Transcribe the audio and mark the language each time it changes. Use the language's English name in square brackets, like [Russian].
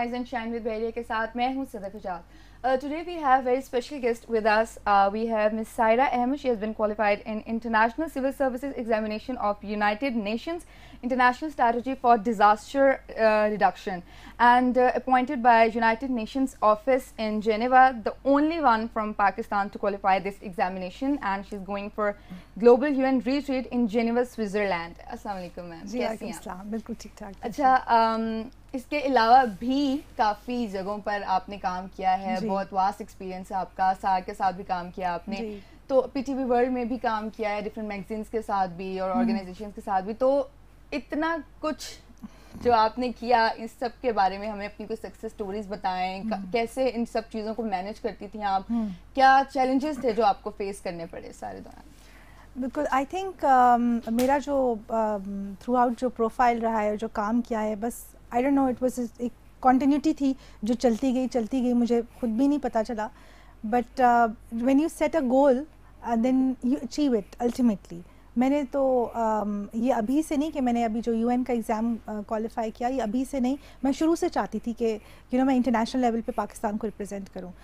[Urdu] Time with Bahriya کے ساتھ میں ہوں صدف Hijaz. [English] Today we have a very special guest with us. We have Ms. Saira Ahmed. She has been qualified in International Civil Services Examination of United Nations International Strategy for Disaster Reduction and appointed by United Nations Office in Geneva, the only one from Pakistan to qualify this examination, and she's going for Global UN Retreat in Geneva, Switzerland. [Urdu] Assalamu alaikum ma'am. کیسی ہیں آپ؟ بالکل ٹھیک ٹھاک. اچھا, اس کے علاوہ بھی کافی جگہوں پر آپ نے کام کیا ہے, بہت واسٹ ایکسپیرینس ہے آپ کا, سار کے ساتھ بھی کام کیا آپ نے, تو پی ٹی وی ورلڈ میں بھی کام کیا ہے, ڈفرینٹ میگزینس کے ساتھ بھی اور آرگنائزیشنس کے ساتھ بھی. تو اتنا کچھ جو آپ نے کیا, اس سب کے بارے میں ہمیں اپنی کوئی سکسیس اسٹوریز بتائیں. کیسے ان سب چیزوں کو مینیج کرتی تھیں آپ, کیا چیلنجز تھے جو آپ کو فیس کرنے پڑے سارے دوران؟ بالکل. [English] I think [Urdu] میرا جو تھرو آؤٹ جو پروفائل رہا ہے, جو کام کیا ہے, بس [English] I don't know, it was [Urdu] ایک کنٹینیوٹی تھی جو چلتی گئی, مجھے خود بھی نہیں پتہ چلا. [English] But when you set a goal then you achieve it ultimately. [Urdu] میں نے تو یہ ابھی سے نہیں کہ میں نے ابھی جو یو این کا ایگزام کوالیفائی کیا, یہ ابھی سے نہیں, میں شروع سے چاہتی تھی کہ میں انٹرنیشنل لیول پہ پاکستان کو ریپرزینٹ کروں.